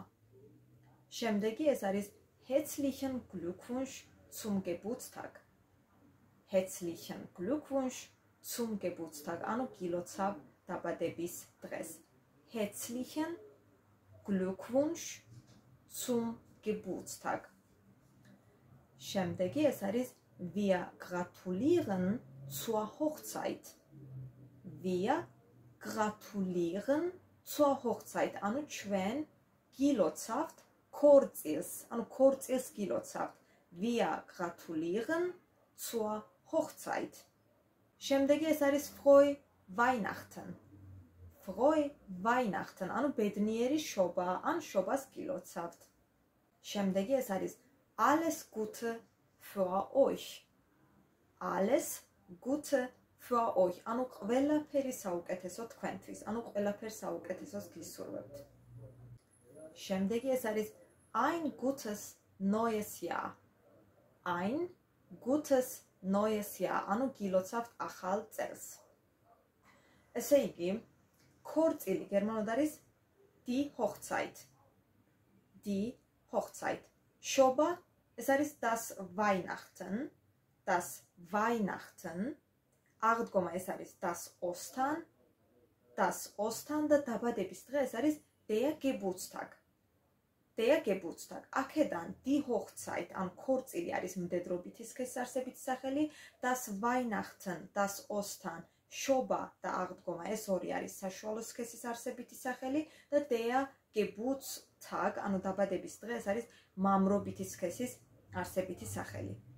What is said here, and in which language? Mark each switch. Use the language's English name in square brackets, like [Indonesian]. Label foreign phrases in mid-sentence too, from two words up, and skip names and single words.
[Georgian] შემდეგი ეს არის [German] Herzlichen Glückwunsch zum Geburtstag. Herzlichen Glückwunsch zum Geburtstag. [Georgian] ანუ გილოცავ დაბადების დღეს. [German] Herzlichen Glückwunsch zum Geburtstag. [Georgian] შემდეგი ეს არის [German] Wir gratulieren zur Hochzeit. Wir gratulieren zur Hochzeit. [Georgian] ანუ ჩვენ გილოცავთ ქორწილს, ანუ ქორწილს გილოცავთ. [German] Wir gratulieren zur Hochzeit. [Georgian] შემდეგი ეს არის [German] Frohe Weihnachten. Frohe Weihnachten, [Georgian] ანუ ბედნიერი შობა, ან შობას გილოცავთ. შემდეგი ეს არის [German] Alles Gute für euch. Alles Gute für euch, [Georgian] ანუ ყველაფერი საუკეთესო თქვენთვის, ანუ ყველაფერს საუკეთესოს გისურვებთ. შემდეგი ეს არის [German] Ein gutes neues Jahr. Ein gutes neues Jahr, [Georgian] ანუ გილოცავთ ახალ წელს. ესე იგი, ქორწილი გერმანულად არის [German] die Hochzeit. Die Hochzeit. [Georgian] შობა ეს არის [German] das Weihnachten. Das Weihnachten. [Georgian] აღდგომა ეს არის [German] das Ostern. Das Ostern [Georgian] და დაბადების დღე ეს არის [German] der Geburtstag. Der Geburtstag. აქედან die Hochzeit, [Georgian] ან ქორწილი არის მდედრობითი სქესის სახელი, [German] das Weihnachten, das Ostern, [Georgian] შობა და აღდგომა ეს ორი არის საშუალო სქესის არსებითი სახელი და [German] der Geburtstag, [Georgian] ანუ დაბადების დღე ეს არის მამრობითი სქესის არსებითი სახელი.